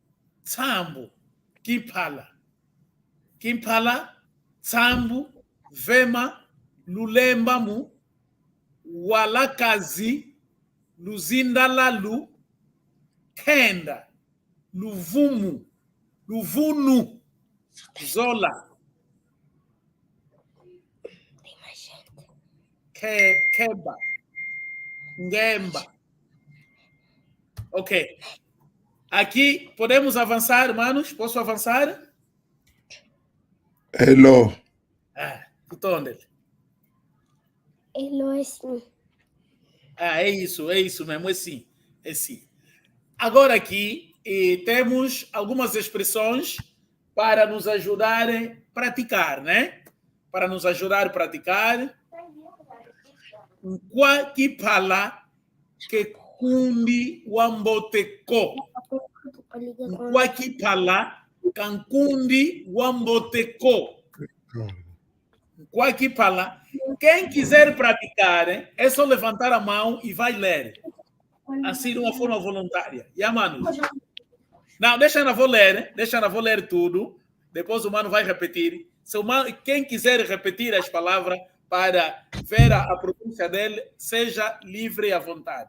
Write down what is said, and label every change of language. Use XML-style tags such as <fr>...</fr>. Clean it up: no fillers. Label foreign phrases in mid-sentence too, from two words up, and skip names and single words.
<kg>Kimpala, Tsambo, Vema, Lulembamu, Walakazi, Luzindalalu, Kenda, Luvunu, Zola, Keba, Ngemba.</kg> <pt>Ok. Aqui podemos avançar, manos? Posso avançar? Hello. Onde? Hello, é sim. É isso mesmo, é sim. Agora aqui temos algumas expressões para nos ajudar a praticar, né? Para nos ajudar a praticar.</pt> <kg>Nkwaki pala que kundi wamboteko. Nkwaki pala cancundi wamboteko. Nkwaki pala.</kg> <pt>Quem quiser praticar, é só levantar a mão e vai ler. Assim, de uma forma voluntária. E a mano? Não, deixa eu vou ler tudo. Depois o mano vai repetir. Quem quiser repetir as palavras para ver a pronúncia dele, seja livre à vontade.</pt>